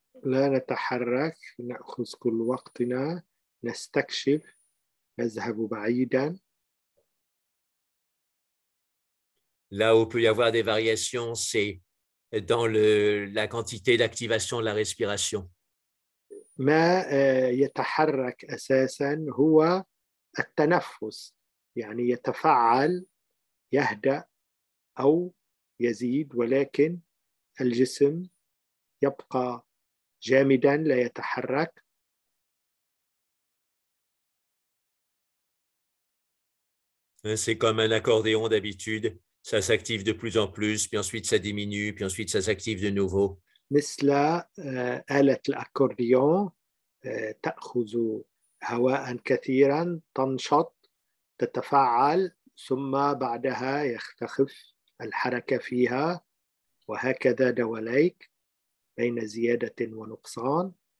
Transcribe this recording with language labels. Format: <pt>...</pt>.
<ar>لا نتحرك، نأخذ كل وقتنا، نستكشف، نذهب بعيدا.</ar> <fr>Là où il peut y avoir des variations, c'est dans la quantité d'activation de la respiration.</fr> <ar>ما يتحرك أساسا هو التنفس، يعني يتفاعل يهدأ أو يزيد ولكن الجسم يبقى جامدا لا يتحرك.</ar> <fr>C'est comme un accordéon d'habitude. Ça s'active de plus en plus, puis ensuite ça diminue, puis ensuite ça s'active de nouveau.</fr> <ar>مثل آلة الأكورديون تأخذ هواء كثيرا تنشط تتفاعل ثم بعدها يختفف الحركة فيها وهكذا دواليك بين زيادة ونقصان.</ar>